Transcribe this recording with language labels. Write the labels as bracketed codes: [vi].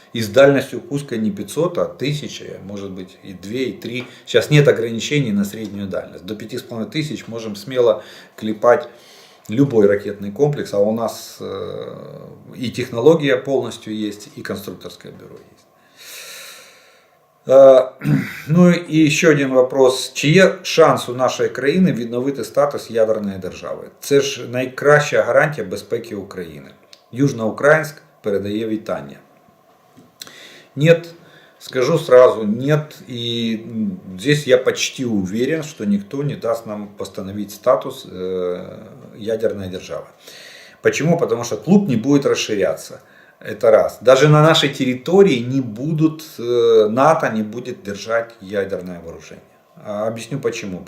[ru] И с дальностью пуска не 500, а 1000, может быть и 2, и 3. Сейчас нет ограничений на среднюю дальность. До 5500 можем смело клепать любой ракетный комплекс, а у нас и технология полностью есть, и конструкторское бюро есть. [uk] Ну і ще один вопрос. Чи є шанс у нашої країни відновити статус ядерної держави? Це ж найкраща гарантія безпеки України. Южноукраїнськ передає вітання. [ru] Нет, скажу сразу, нет. И здесь я почти уверен, что никто не даст нам постановить статус ядерной державы. Почему? Потому что клуб не будет расширяться. Это раз. Даже на нашей территории НАТО не будет держать ядерное вооружение. Объясню почему.